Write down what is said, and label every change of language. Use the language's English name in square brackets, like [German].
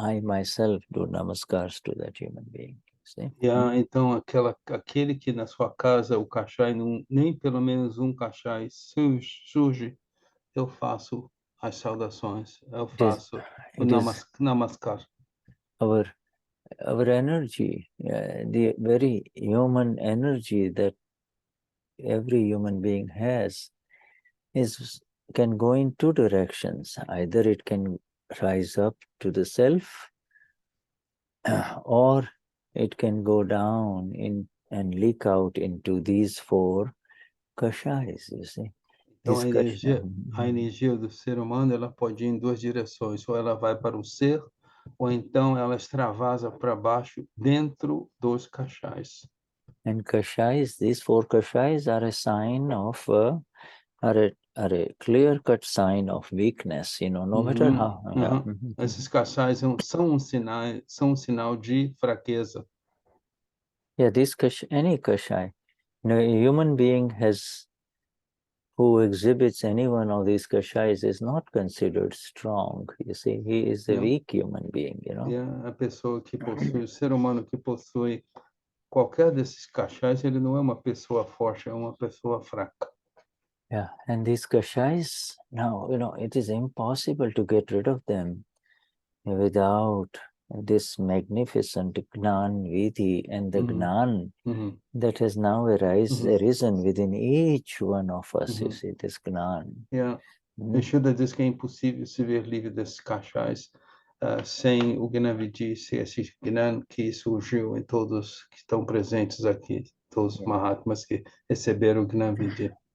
[English] I myself do namaskars to that human being. See? [Portuguese] Então, aquele que na sua casa o kashai, nem pelo menos um kashai surge, eu faço as saudações, eu faço o namaskar. [English] Our energy, the very human energy that every human being has, can go in two directions. Either it can rise up to the self, or it can go down and leak out into these four kashais, you see. [Portuguese] Então, a energia do ser humano, ela pode ir em duas direções, ou ela vai para o ser, ou então ela extravasa para baixo dentro dos kashais. [English] And kashais, these four kashais are a sign of, are a clear-cut sign of weakness, you know, no matter how. [Portuguese] Esses kashais são um sinal de fraqueza. [English] Yeah, any kashai. You know, a human being who exhibits any one of these kashais is not considered strong. You see, he is a weak human being, you know. [Portuguese] A pessoa que possui, o ser humano que possui qualquer desses kashais, ele não é uma pessoa forte, é uma pessoa fraca. [English] Yeah, and these kashais, now, you know, it is impossible to get rid of them without this magnificent Gnan Vidhi and the Gnan that has now arisen within each one of us, you see, this Gnan. [Portuguese] Shuddha diz que é impossível se ver livre desses kashais sem o Gnavidi, esse Gnan que surgiu em todos que estão presentes aqui, todos os Mahatmas que receberam o Gnavidi.